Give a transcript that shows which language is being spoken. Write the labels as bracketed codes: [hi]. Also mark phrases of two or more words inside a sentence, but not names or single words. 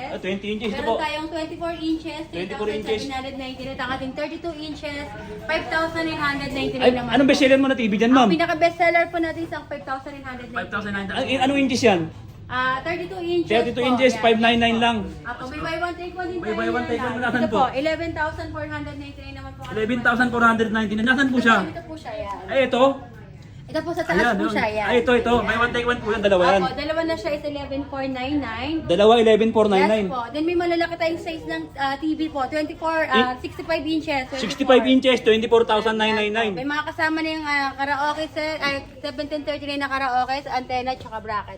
[tl] 20 inches. Ito Meron po. tayong 24 inches, 24 inches. 3,799. At ang ating 32 inches, 5,999 Ay, naman. anong bestseller mo na TV dyan, ma'am? Ang pinaka-bestseller po natin is ang 5,999. 5,900. Anong inches yan? 32 inches 32 po. inches, Yan. 599 lang. Ako, may [en] buy one take one [tl] din May tayo [en] buy one [tl] yan, [en] take one [tl] ah. natin Ito po. po, 11,499 naman po. 11,499. Nasaan po siya? Ito po siya, yan. Ay, ito. Ito po sa taas Ayan. po siya, yan. Ay, ito. May [en] one take one [tl] po yan. Dalawa yan. Opo, dalawa na siya is 11,499. Dalawa, Yes 11,499. po. Then may malalaki tayong size ng TV po. 65 inches. 65 inches, May 24,999. mga kasama na yung karaoke sir, 1739 na karaoke, antenna, tsaka bracket.